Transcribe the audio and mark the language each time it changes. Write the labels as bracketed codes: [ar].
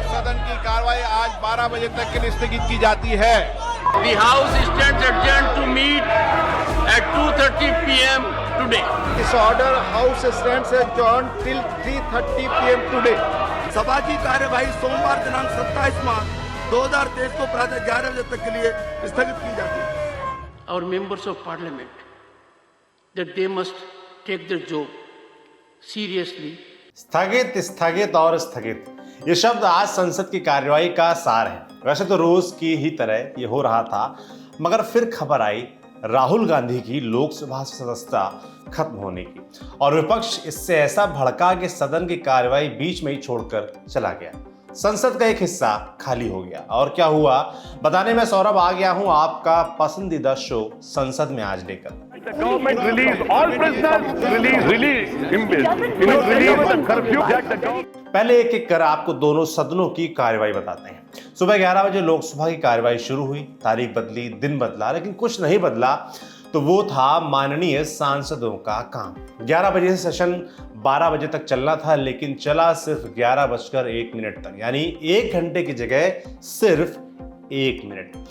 [hi] सदन की कार्रवाई आज 12 बजे तक के लिए स्थगित की जाती है। [en] The House stands adjourned to meet at 2:30 p.m. today. This order, House stands adjourned till 3:30 p.m. today. [hi] सभा की कार्यवाही सोमवार दिनांक 27 मार्च 2023 को प्रातः 11 बजे तक के लिए स्थगित की जाती है। [en] Our members of Parliament that they must take their job seriously. [hi] स्थगित, स्थगित और स्थगित, ये शब्द आज संसद की कार्यवाही का सार है। वैसे तो रोज की ही तरह ये हो रहा था, मगर फिर खबर आई राहुल गांधी की लोकसभा सदस्यता खत्म होने की, और विपक्ष इससे ऐसा भड़का कि सदन की कार्यवाही बीच में ही छोड़कर चला गया। संसद का एक हिस्सा खाली हो गया। और क्या हुआ बताने में सौरभ आ गया हूं आपका पसंदीदा शो संसद में आज लेकर। [en] Government release all prisoners, release him, release the curfew. [hi] पहले एक एक कर आपको दोनों सदनों की कार्यवाही बताते हैं। सुबह 11 बजे लोकसभा की कार्यवाही शुरू हुई। तारीख बदली, दिन बदला, लेकिन कुछ नहीं बदला, तो वो था माननीय सांसदों का काम। 11 बजे से सेशन 12 बजे तक चलना था, लेकिन चला सिर्फ 11:01 तक, यानी 1 घंटे की जगह सिर्फ 1 मिनट।